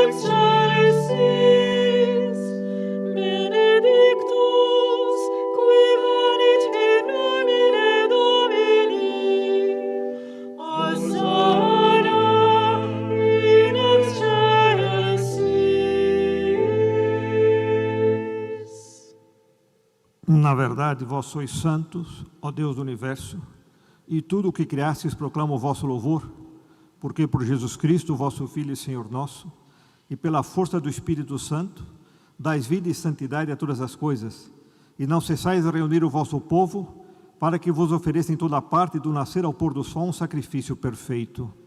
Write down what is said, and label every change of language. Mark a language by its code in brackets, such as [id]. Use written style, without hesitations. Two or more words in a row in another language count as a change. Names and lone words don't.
[la] excelsis, benedictus qui venit in nomine Domini, Hosanna in excelsis. [pt] Na verdade, vós sois santos, ó Deus do universo, e tudo o que criastes proclama o vosso louvor, porque por Jesus Cristo, vosso Filho e Senhor nosso, e pela força do Espírito Santo, dais vida e santidade a todas as coisas, e não cessais de reunir o vosso povo, para que vos ofereça em toda parte, do nascer ao pôr do sol, um sacrifício perfeito.